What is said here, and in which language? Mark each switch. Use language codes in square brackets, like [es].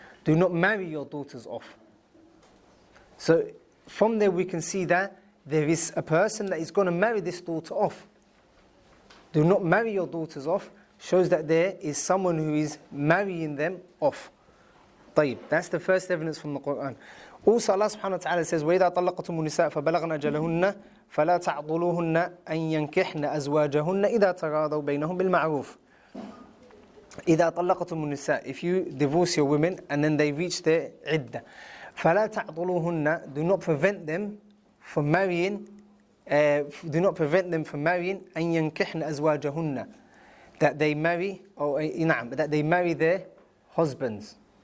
[en] Do not marry your daughters off. So from there we can see that there is a person that is going to marry this daughter off. Do not marry your daughters off shows that there is someone who is marrying them off. طيب, that's the first evidence from the Quran. Also Allah subhanahu wa ta'ala says, [ar] وَإِذَا طَلَّقْتُمُ النِّسَاءَ فَبَلَغْنَ أَجَلَهُنَّ فَلَا تَعْضُلُوهُنَّ أَن يَنكِحْنَ أَزْوَاجَهُنَّ إِذَا تَرَاضَوْا بَيْنَهُم بِالْمَعْرُوفِ. إِذَا طَلَّقْتُمُ النِّسَاءَ. [en] If you divorce your women and then they reach their iddah, [ar] فَلَا تَعْضُلُوهُنَّ. [en] Do not prevent them from marrying [ar] أن ينكحن أزواجهن. [en] That they marry, that they marry their husbands.